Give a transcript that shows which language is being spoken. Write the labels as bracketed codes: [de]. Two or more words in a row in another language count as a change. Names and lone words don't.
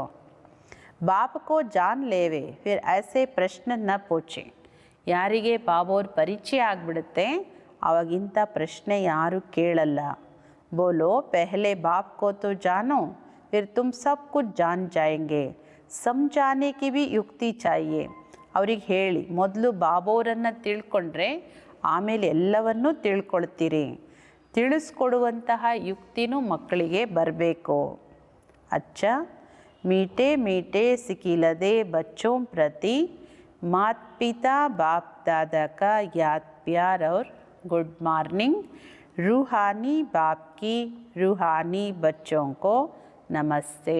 [hi] बाप को जान लेवे फिर ऐसे प्रश्न न पूछे. [kn] ಯಾರಿಗೆ ಬಾಬೋರ್ ಪರಿಚಯ ಆಗಿಬಿಡುತ್ತೆ ಆವಾಗಿಂಥ ಪ್ರಶ್ನೆ ಯಾರು ಕೇಳಲ್ಲ. [hi] बोलो पहले बाप को तो जानो फिर तुम सब कुछ जान जायेंगे, समझाने की भी युक्ति चाहिए. [kn] ಅವ್ರಿಗೆ ಹೇಳಿ, ಮೊದಲು ಬಾಬೋರನ್ನು ತಿಳ್ಕೊಂಡ್ರೆ ಆಮೇಲೆ ಎಲ್ಲವನ್ನೂ ತಿಳ್ಕೊಳ್ತೀರಿ. ತಿಳಿಸ್ಕೊಡುವಂತಹ ಯುಕ್ತಿನೂ ಮಕ್ಕಳಿಗೆ ಬರಬೇಕು. [hi] अच्छा, मीठे मीठे सिकिलदे बच्चों प्रति माता पिता बाप दादा का याद प्यार और [en] good morning. [hi] रूहानी बाप की रूहानी बच्चों को नमस्ते.